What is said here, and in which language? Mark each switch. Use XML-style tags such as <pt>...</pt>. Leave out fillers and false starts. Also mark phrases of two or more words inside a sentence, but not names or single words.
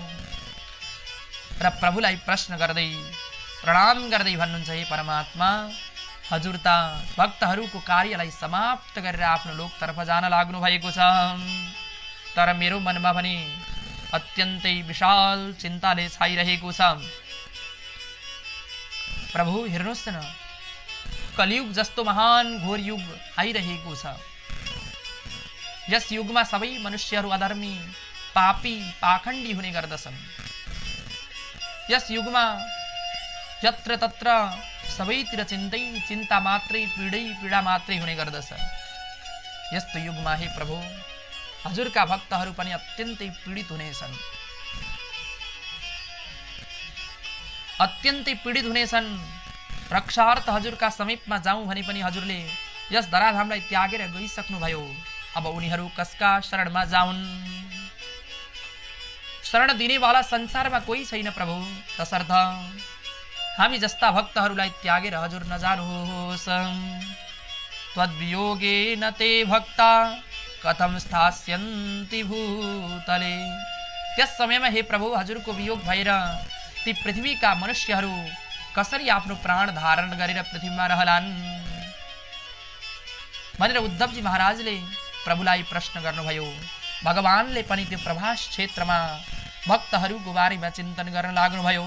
<ne>र प्रभुलाई प्रश्न गर्दै प्रणाम गर्दै भन्नुहुन्छ, हे परमात्मा, हजुर त भक्तहरूको कार्यलाई समाप्त गरेर आफ्नो लोकतर्फ जान लाग्नु भएको छ, तर मेरो मनमा पनि अत्यन्तै विशाल चिन्ताले छाइरहेको छ। प्रभु हेर्नुहोस् न, कलियुग जस्तो महान घोर युग आइरहेको छ। यस युगमा सबै मनुष्यहरू अधर्मी, पापी, पाखण्डी हुने गर्दछन्। यस युगमा यत्र तत्र सबैतिर चिन्ता मात्रै, पीडा मात्रै हुने गर्दछ। यस्तो युगमा हे प्रभु, हजुरका भक्तहरू पनि अत्यन्तै पीडित हुनेछन्, अत्यन्तै पीडित हुनेछन्। रक्षार्थ हजुरका समीपमा जाउँ भने पनि हजुरले यस धराधामलाई त्यागेर गइसक्नुभयो। अब उनीहरू कसका शरणमा जाउन्? शरण दिनेवाला संसारमा कोही छैन प्रभु। तसर्थ हामी जस्ता भक्तहरूलाई त्यागेर हजुर नजानुहोस्।</ne> <sa>त्वद्वियोगेन ते भक्ता कथम स्थास्यन्ति भूतले।</sa> <ne>त्यस समयमा हे प्रभु, हजुरको वियोग भएर ती पृथ्वीका मनुष्यहरू कसरी आफ्नो प्राण धारण गरेर पृथ्वीमा रहलान् भनेर उद्धवजी महाराजले प्रभुलाई प्रश्न गर्नुभयो। भगवानले पनि त्यो प्रभास क्षेत्रमा भक्तहरूको बारेमा चिन्तन गर्न लाग्नुभयो।</ne>